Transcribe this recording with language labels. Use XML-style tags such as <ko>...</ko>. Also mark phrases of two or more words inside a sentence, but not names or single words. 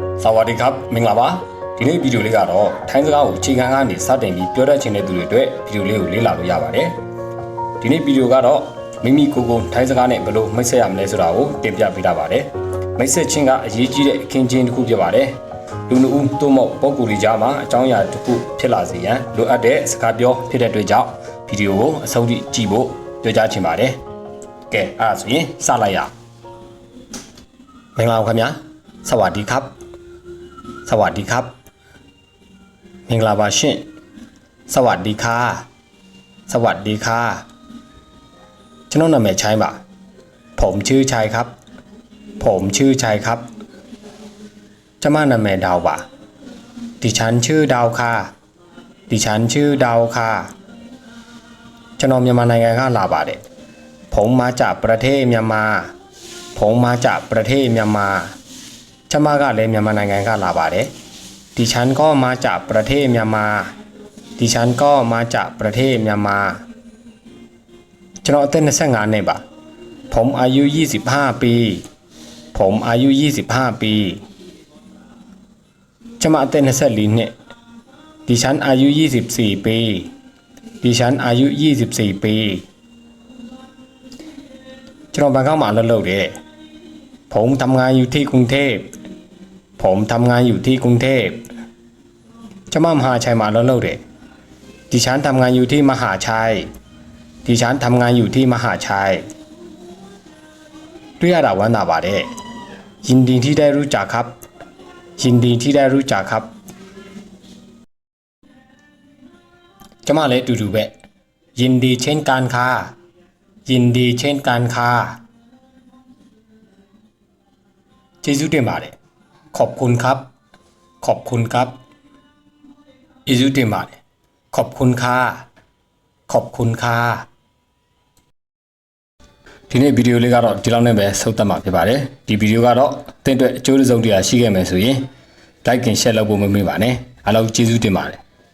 <th>สวัสดีครับ</th> <my>မင်္ဂလာပါဒီနေ့ဗီဒီယိုလေးကတော့ထိုင်းစကားကိုအခြေခံကနေစတင်ပြီးပြောတတ်ချင်တဲ့သူတွေအတွက်ဗီဒီယိုလေးကိုလေ့လာလို့ရပါတယ်ဒီနေ့ဗီဒီယိုကတော့မိမိကိုယ်ကိုထိုင်းစကားနဲ့ဘယ်လိုမိတ်ဆက်ရမလဲဆိုတာကိုတင်ပြပေးတာပါတယ်မိတ်ဆက်ခြင်းကအရေးကြီးတဲ့ အခင်းချင်းတစ်ခုဖြစ်ပါတယ်လူနှစ်ဦးသို့မဟုတ်ပုဂ္ဂိုလ်တွေကြားမှာအကြောင်းအရာတစ်ခုဖြစ်လာစေရန်လိုအပ်တဲ့စကားပြောဖြစ်တဲ့အတွက်ကြောင့်ဗီဒီယိုကိုအဆုံးထိကြည့်ဖို့ပြောကြားချင်ပါတယ်ကဲအဲ့ဒါဆိုရင် စလိုက်ရမင်္ဂလာပါခင်ဗျာ</my> <th>สวัสดีครับสวัสดีครับ</th> <my>မင်္ဂလာပါရှင်</my> <th>สวัสดีค่ะสวัสดีค่ะ</th> <my>ကျွန်တော်နာမည်ချိုင်းပါผมชื่</my> <th>อชัยครับผมชื่อชัยครับ</th> <my>ကျမနာမည်ดาวပါ</my> <th>ดิฉันชื่อดาวค่ะดิฉันชื่อดาวค่ะ</th> <my>ကျွန်တော်မြန်မာနိုင်ငံကလာပါတယ်</my> <th>ผมมาจากประเทศမြန်မာผมมาจากประเทศမြန်မာ</th> <my>ကျမကလည်းမြန်မာနိုင်ငံကလာပါတယ်</my> <th>ดิฉันก็มาจากประเทศမြန်မာดิฉันก็มาจากประเทศမြန်မာ</th> <my>ကျွန်တော်အသက်25နှစ်ပါ</my> <th>ผมอายุ25ปีผมอายุ25ปี</th> <my>ကျမအသက်24နှစ်</my> <th>ดิฉันอายุ24ปีดิฉันอายุ24ปี</th> <my>ကျွန်တော်ဘန်ကောက်မှာအလုပ်လုပ်တယ်</my> <th>ผมทำงานอยู่ที่กรุงเทพผมทำงานอยู่ที่กรุงเทพ</th> <my>ကျမမဟာชัยမှာအလုပ်လုပ်တယ်</my> <th>ดิฉันทำงานอยู่ที่มหาชัยดิฉันทำงานอยู่ที่มหาชัย</th> <my>တွေ့ရတာဝမ်းသာပါတယ်</my> <th>ยินดีที่ได้รู้จักครับยินดีที่ได้รู้จักครับ</th> <my>ကျမလည်းအတူတူပဲ</my> <th>ยินดีเช่นกันค่ะยินดีเช่นกันค่ะ</th> <my>ကျေးဇူးတင်ပါတယ်</my> <th>ขอบคุณครับขอบคุณครับ</th> <my>ကျေးဇူးတင်ပါတယ်</my> <th>ขอบคุณค่ะขอบคุณค่ะ</th> <my>ဒီနေ့ဗီဒီယိုလေးကတော့ဒီလောက်နဲ့ပဲဆုံးသက်မှာဖြစ်ပါတယ်ဒီဗီဒီယိုကတော့သင်အတွက်အကျိုးတစ်စုံတရာရှိခဲ့မယ်ဆိုရင်</my> <en>like and share</en> <my>လုပ်ဖို့မမေ့ပါနဲ့အားလုံးကျေးဇူးတင်ပါတယ်</my>